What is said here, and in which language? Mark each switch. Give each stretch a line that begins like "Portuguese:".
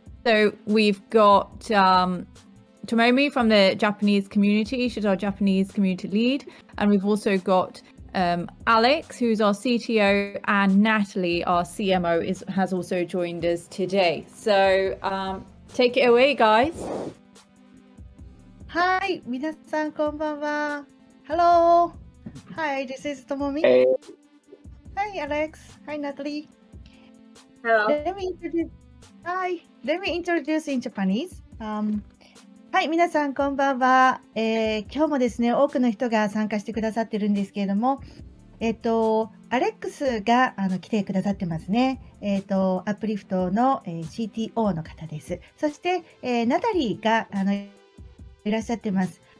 English: So we've got Tomomi from the Japanese community. She's our Japanese community lead, and we've also got Alex, who's our CTO, and Natalie, our CMO, has also joined us today. So take it away, guys.
Japanese: Hi, 皆さんこんばんは。
English: Hello. Hi, this is Tomomi. Hey. Hi, Alex. Hi, Natalie. Hello. Let me introduce in Japanese.
Japanese: はい、皆さんこんばんは。今日もですね、多くの人が参加してくださってるんですけれども、アレックスが来てくださってますね。アプリフトの、CTO の方です。そして、ナタリーがいらっしゃってます。